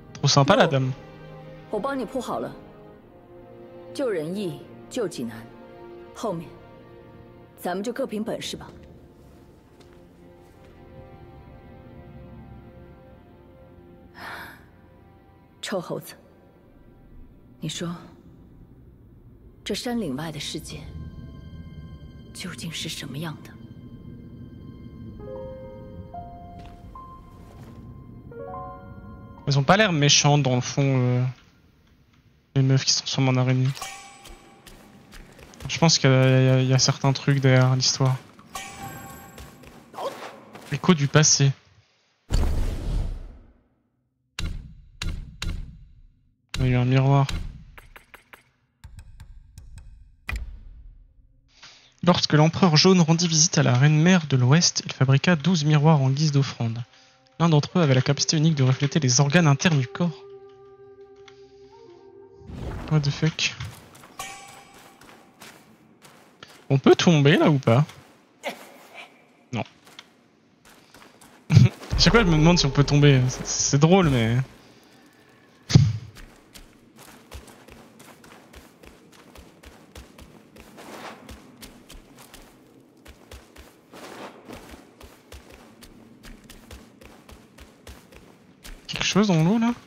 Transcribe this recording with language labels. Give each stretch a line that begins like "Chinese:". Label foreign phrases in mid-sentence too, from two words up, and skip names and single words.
French: sympa la dame.
Chinese: 我帮你铺好了，救人易，救己难，后面咱们就各凭本事吧。臭猴子，你说，这山岭外的世界究竟是什么样的？
French: Ils ont pas l'air méchants dans le fond, les meufs qui se transforment en araignée. Je pense qu'il y a certains trucs derrière l'histoire. Écho du passé. Il y a eu un miroir. Lorsque l'empereur jaune rendit visite à la reine mère de l'Ouest, il fabriqua 12 miroirs en guise d'offrande. L'un d'entre eux avait la capacité unique de refléter les organes internes du corps.
English: What the fuck?
French: On peut tomber là ou pas? Non. Chaque fois je me demande si on peut tomber. C'est drôle mais... Quelque chose dans l'eau là?